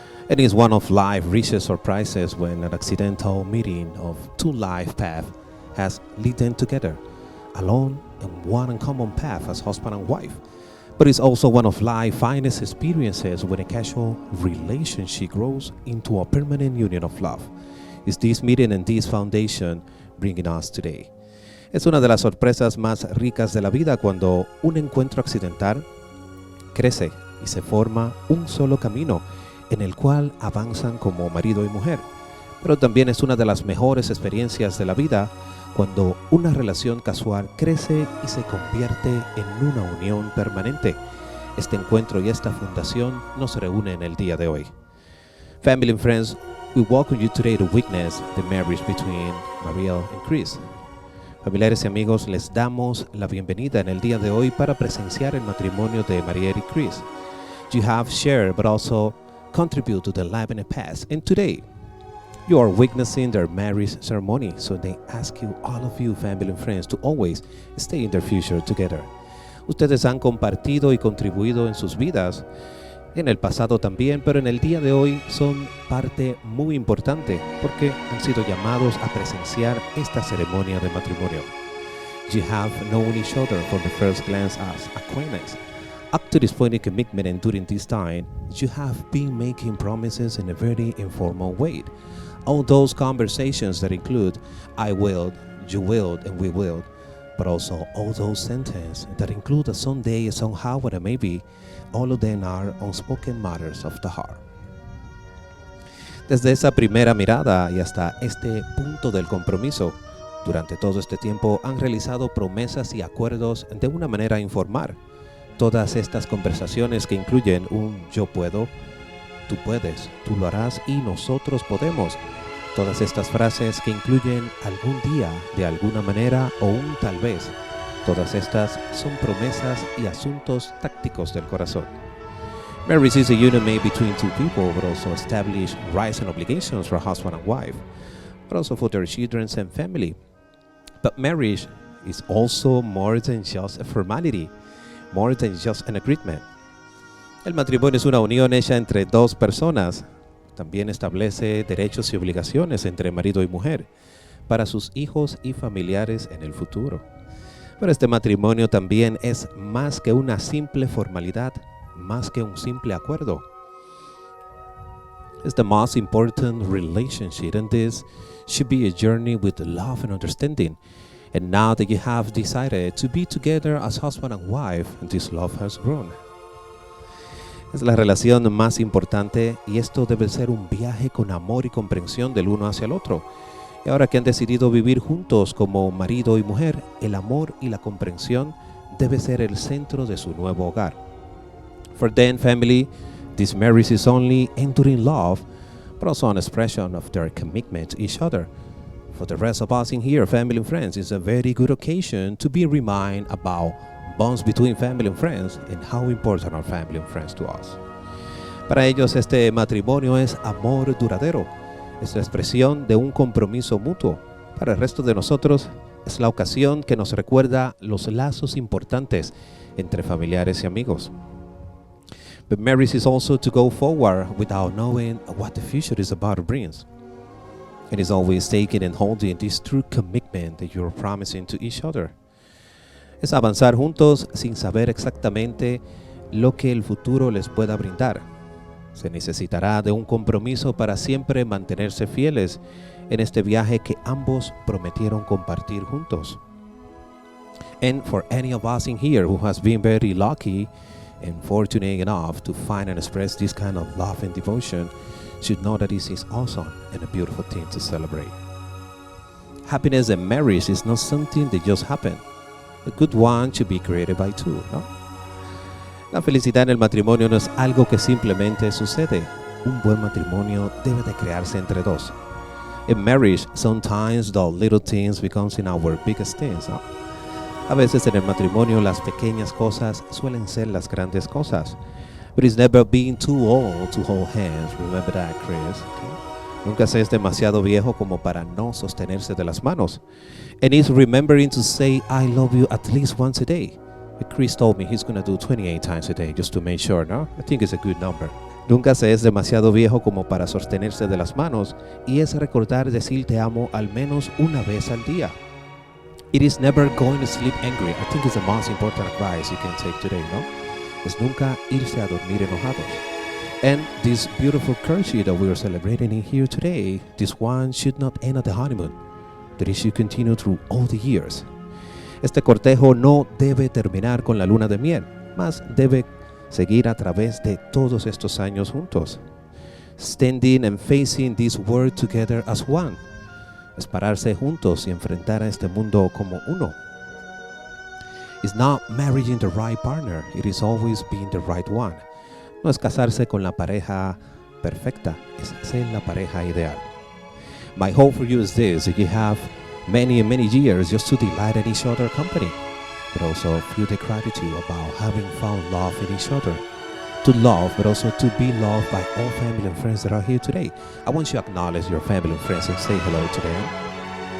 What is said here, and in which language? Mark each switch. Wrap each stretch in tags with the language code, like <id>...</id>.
<en>It is one of life's richest surprises when an accidental meeting of two life paths has led them together, alone and one uncommon path as husband and wife. But it's also one of life's finest experiences when a casual relationship grows into a permanent union of love. It's this meeting and this foundation bringing us today.</en> <es>Es una de las sorpresas más ricas de la vida cuando un encuentro accidental crece y se forma un solo camino en el cual avanzan como marido y mujer. Pero también es una de las mejores experiencias de la vida cuando una relación casual crece y se convierte en una unión permanente. Este encuentro y esta fundación nos reúnen el día de hoy.</es> <en>Family and friends, we welcome you today to witness the marriage between Mariel and Chris.</en> <es>Familiares y amigos, les damos la bienvenida en el día de hoy para presenciar el matrimonio de Mariel y Chris.</es> <en>You have shared but also contribute to the life in the past, and today you are witnessing their marriage ceremony. So they ask you, all of you, family and friends, to always stay in their future together.</en> <es>Ustedes han compartido y contribuido en sus vidas, en el pasado también, pero en el día de hoy son parte muy importante porque han sido llamados a presenciar esta ceremonia de matrimonio.</es> <en>You have known each other from the first glance as acquaintance. Up to this point in commitment and during this time, you have been making promises in a very informal way. All those conversations that include I will, you will, and we will, but also all those sentences that include a someday, somehow, what it may be, all of them are unspoken matters of the heart.</en> <es>Desde esa primera mirada y hasta este punto del compromiso, durante todo este tiempo han realizado promesas y acuerdos de una manera informal. Todas estas conversaciones que incluyen un yo puedo, tú puedes, tú lo harás y nosotros podemos. Todas estas frases que incluyen algún día, de alguna manera o un tal vez. Todas estas son promesas y asuntos tácticos del corazón.</es> <en>Marriage is a union made between two people, but also establish rights and obligations for husband and wife, but also for their children and family. But marriage is also more than just a formality, more than just an agreement.</en> <es>El matrimonio es una unión hecha entre dos personas. También establece derechos y obligaciones entre marido y mujer para sus hijos y familiares en el futuro. Pero este matrimonio también es más que una simple formalidad, más que un simple acuerdo.</es> <en>It's the most important relationship, and this should be a journey with love and understanding. And now that you have decided to be together as husband and wife, this love has grown.</en> <es>Es la relación más importante y esto debe ser un viaje con amor y comprensión del uno hacia el otro. Y ahora que han decidido vivir juntos como marido y mujer, el amor y la comprensión debe ser el centro de su nuevo hogar.</es> <en>For them, family, this marriage is only enduring love, but also an expression of their commitment to each other. For the rest of us in here, family and friends, it's a very good occasion to be reminded about bonds between family and friends and how important are family and friends to us.</en> <es>Para ellos, este matrimonio es amor duradero. Es la expresión de un compromiso mutuo. Para el resto de nosotros, es la ocasión que nos recuerda los lazos importantes entre familiares y amigos.</es> <en>But marriage is also to go forward without knowing what the future is about to bring. It is always taking and holding this true commitment that you're promising to each other.</en> <es>Es avanzar juntos sin saber exactamente lo que el futuro les pueda brindar. Se necesitará de un compromiso para siempre mantenerse fieles en este viaje que ambos prometieron compartir juntos.</es> <en>And for any of us in here who has been very lucky and fortunate enough to find and express this kind of love and devotion, should know that this is awesome and a beautiful thing to celebrate. Happiness in marriage is not something that just happened. A good one should be created by two, no?</en> <es>La felicidad en el matrimonio no es algo que simplemente sucede. Un buen matrimonio debe de crearse entre dos.</es> <en>In marriage, sometimes the little things becomes in our biggest things, no?</en> <es>A veces en el matrimonio las pequeñas cosas suelen ser las grandes cosas.</es> <en>But it's never been too old to hold hands. Remember that, Chris. Okay?</en> <es>Nunca se es demasiado viejo como para no sostenerse de las manos.</es> <en>And it's remembering to say I love you at least once a day. Chris told me he's gonna do 28 times a day just to make sure, no? I think it's a good number.</en> <es>Nunca se es demasiado viejo como para sostenerse de las manos y es recordar decir te amo al menos una vez al día.</es> <en>It is never going to sleep angry. I think it's the most important advice you can take today, no?</en> <es>Es nunca irse a dormir enojados.</es> <en>And this beautiful courtesy that we are celebrating in here today, this one should not end at the honeymoon, but it should continue through all the years.</en> <es>Este cortejo no debe terminar con la luna de miel, mas debe seguir a través de todos estos años juntos.</es> <en>Standing and facing this world together as one.</en> <es>Es pararse juntos y enfrentar a este mundo como uno.</es> <en>It's not marrying the right partner, it is always being the right one.</en> <es>No es casarse con la pareja perfecta, es ser la pareja ideal.</es> <en>My hope for you is this, that you have many and many years just to delight in each other's company, but also feel the gratitude about having found love in each other. To love, but also to be loved by all family and friends that are here today. I want you to acknowledge your family and friends and say hello to them.</en>